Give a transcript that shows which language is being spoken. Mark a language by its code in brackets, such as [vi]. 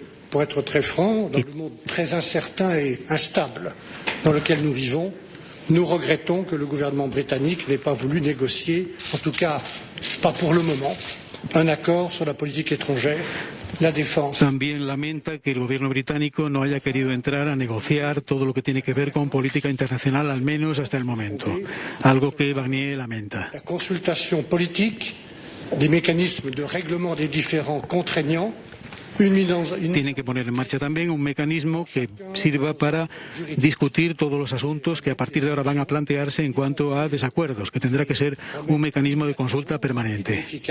[fr] Pour être très franc, dans le monde très incertain et instable dans lequel nous vivons, nous regrettons que le gouvernement britannique n'ait pas voulu négocier, en tout cas pas pour le moment, un accord sur la politique étrangère, la défense. [es] También lamenta que el gobierno británico no haya querido entrar a negociar todo lo que tiene que ver con política internacional, al menos hasta el momento, algo que Barnier lamenta. [fr] La consultation politique, des mécanismes de règlement des différends contraignants. [es] Tienen que poner en marcha también un mecanismo que sirva para discutir todos los asuntos que a partir de ahora van a plantearse en cuanto a desacuerdos, que tendrá que ser un mecanismo de consulta permanente.